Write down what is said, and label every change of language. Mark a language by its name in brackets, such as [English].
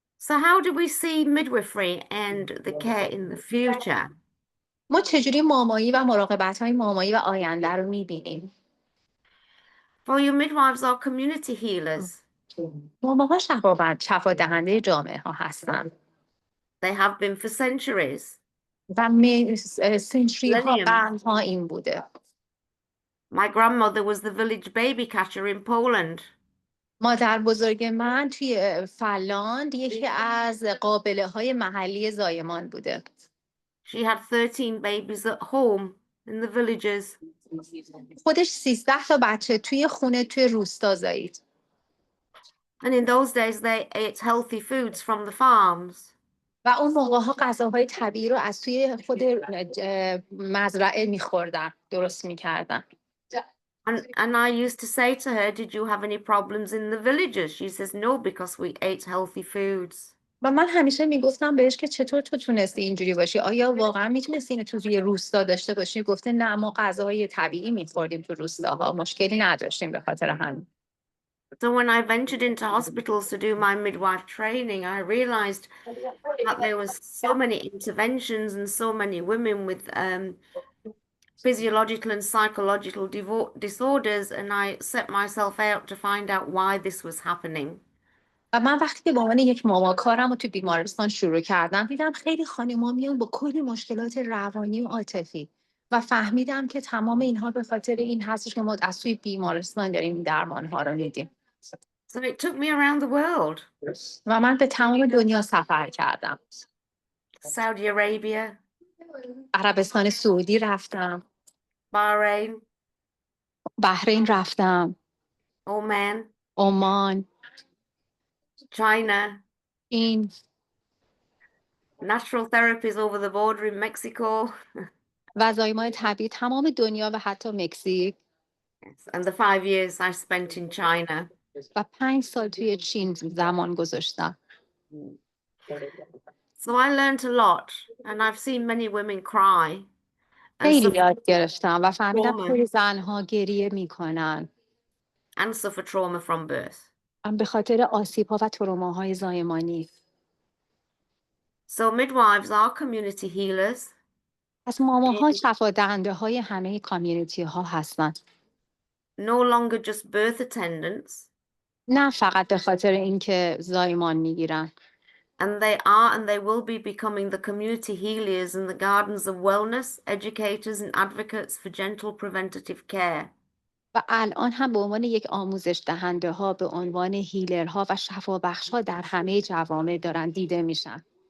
[English] So how do we see midwifery and the care in the future? [Persian] ما چجوری مامایی و مراقبت‌های مامایی و آینده رو می‌بینیم؟ [English] For your midwives are community healers. [Persian] ماماها شفا دهنده جامعه ها هستن. [English] They have been for centuries. [Persian] و سنچری ها قرن ها این بوده. [English] My grandmother was the village baby catcher in Poland. [Persian] مادر بزرگ من توی فنلاند یکی از قابله های محلی زایمان بوده. [English] She had 13 babies at home in the villages. [Persian] خودش 13 تا بچه توی خونه توی روستا زایید. [English] And in those days they ate healthy foods from the farms. [Persian] و اون موقع ها غذاهای طبیعی رو از توی خود مزرعه می‌خوردن، درست می‌کردن. [English] And I used to say to her, did you have any problems in the villages? She says, no, because we ate healthy foods. [Persian] و من همیشه میگفتم بهش که چطور تو تونستی اینجوری باشی؟ آیا واقعا میتونستی اینو توی روستا داشته باشی؟ گفته نه، ما غذاهای طبیعی میخوردیم تو روستاها، مشکلی نداشتیم به خاطر همین. [English] So when I ventured into hospitals to do my midwife training, I realized that there was so many interventions and so many women with physiological and psychological disorders, and I set myself out to find out why this was happening. [Persian] و من وقتی که به عنوان یک ماما کارم رو تو بیمارستان شروع کردم، دیدم خیلی خانم‌ها میان با کلی مشکلات روانی و عاطفی و فهمیدم که تمام اینها به خاطر این هستش که ما از توی بیمارستان داریم درمان‌ها رو میدیم. [English] So it took me around the world. [Persian] و من به تمام دنیا سفر کردم. [English] Saudi Arabia, [Persian] عربستان سعودی رفتم. [English] Bahrain, [Persian] بحرین رفتم. [English] Oman, [Persian] عمان. [English] China, [Persian] این [English] natural therapies over the border in Mexico. [Persian] و زایمان طبیعی تمام دنیا و حتی مکزیک. [English] And the 5 years I spent in China. [Persian] و 5 سال توی چین زمان گذاشتم. [English] So I learned a lot, and I've seen many women cry and [Persian] خیلی [English] suffer, [Persian] یاد گرفتم و فهمیدم [English] trauma. [Persian] خیلی زنها گریه میکنن [English] and suffer trauma from birth. [Persian] به خاطر آسیب‌ها و تروماهای زایمانی. [English] So midwives are community healers. [Persian] پس ماماها شفادهنده‌های همه کامیونیتی ها هستن. [English] No longer just birth attendants. [Persian] نه فقط به خاطر اینکه زایمان میگیرن. [English] And they are and they will be becoming the community healers in the gardens of wellness, educators and advocates for gentle preventative care. [Persian] و الان هم به عنوان یک آموزش دهنده ها به عنوان هیلرها و شفابخش ها در همه جوامع دارن دیده میشن.